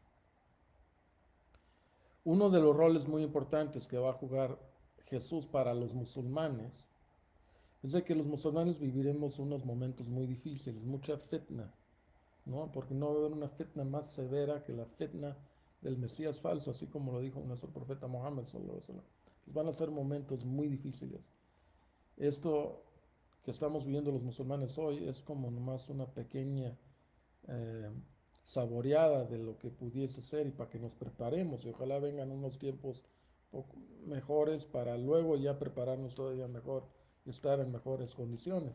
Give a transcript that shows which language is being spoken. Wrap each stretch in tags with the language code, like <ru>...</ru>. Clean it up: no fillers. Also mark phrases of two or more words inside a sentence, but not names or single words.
<es>Uno de los roles muy importantes que va a jugar Jesús para los musulmanes es de que los musulmanes viviremos unos momentos muy difíciles, mucha fitna, ¿no? Porque no va a haber una fitna más severa que la fitna del Mesías falso, así como lo dijo nuestro profeta Mohammed</es> <ar>صلى الله عليه وسلم.</ar> <es>Van a ser momentos muy difíciles. Esto que estamos viviendo los musulmanes hoy es como nomás una pequeña eh, saboreada de lo que pudiese ser y para que nos preparemos y ojalá vengan unos tiempos poco mejores para luego ya prepararnos todavía mejor y estar en mejores condiciones.</es>